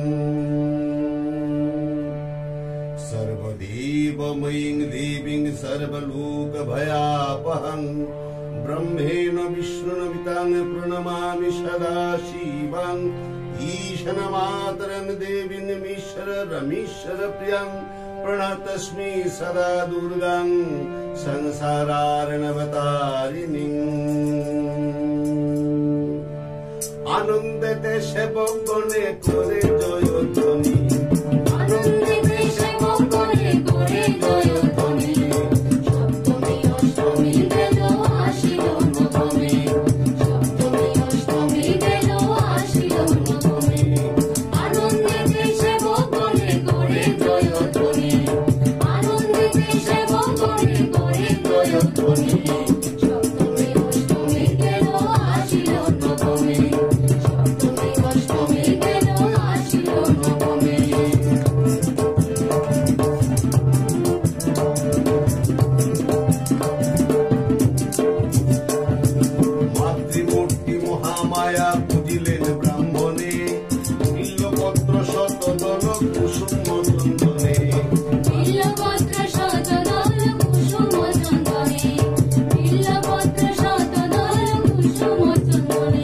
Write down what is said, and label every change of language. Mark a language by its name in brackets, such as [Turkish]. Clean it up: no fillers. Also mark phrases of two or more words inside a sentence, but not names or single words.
[Sanskrit] सर्वदेवमयीं देवीं सर्वलोकभयापहं ब्रह्मेण विष्णुनमितां प्रणमामि सदा शिवां ईशनमातरं देवीमीश्वर रमीश्वर प्रियां प्रणतस्मि सदा दुर्गां संसारार्णवतारिणीं। [Bangla] আনন্দতে সেবকগণে করে জয়ধ্বনি আনন্দতে সেবকগণে করে জয়ধ্বনি সপ্তমী अष्टमी गেল আসিল নবমী সপ্তমী অষ্টমী গেল আসিল নবমী আনন্দতে সেবকগণে করে জয়ধ্বনি আনন্দতে সেবকগণে করে জয়ধ্বনি সপ্তমী অষ্টমী গেল আসিল নবমী সপ্তমী অষ্টমী গেল আসিল নবমী। মাতৃমূর্তি মহামায়া পুজিলেন ব্রাহ্মণে বিল্লপত্র শতদল কুসুম চন্দনে বিল্লপত্র শতদল কুসুম চন্দনে বিল্লপত্র শতদল কুসুম চন্দনে।